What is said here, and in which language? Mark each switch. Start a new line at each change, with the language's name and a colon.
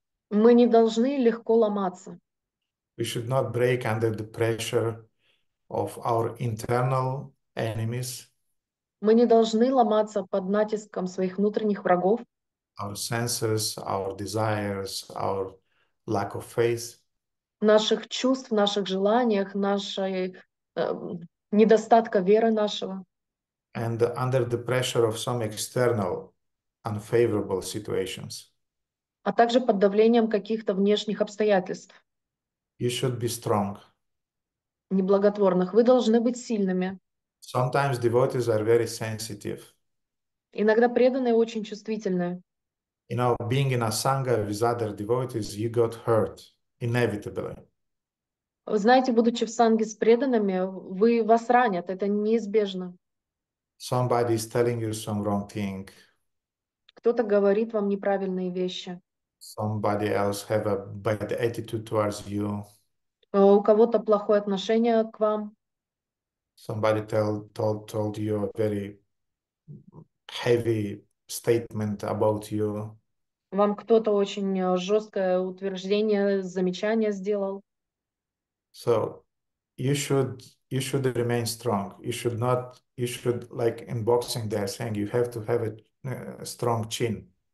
Russian: Мы не должны легко ломаться.
English: We should not break under the pressure of our internal enemies,
Russian: Мы не должны ломаться под натиском своих внутренних врагов,
English: our senses, our desires, our lack of faith.
Russian: наших чувств, наших желаниях, нашей недостатка веры нашего.
English: And under the pressure of some external unfavorable situations.
Russian: А также под давлением каких-то внешних обстоятельств,
English: You should be strong.
Russian: неблаготворных. Вы должны быть сильными.
English: Sometimes devotees are very sensitive.
Russian: Иногда преданные очень чувствительные.
English: You know, being in a sangha with other devotees, you got hurt inevitably.
Russian: Вы знаете, будучи в санге с преданными, вас ранят, это неизбежно.
English: Somebody is telling you some wrong thing.
Russian: Кто-то говорит вам неправильные вещи.
English: Somebody else have a bad attitude towards you.
Russian: У кого-то плохое отношение к вам.
English: Somebody told you a very heavy statement about you.
Russian: Вам кто-то очень жесткое утверждение, замечание сделал.
English: So you should remain strong. You should, like in boxing, they're saying you have to have a strong chin.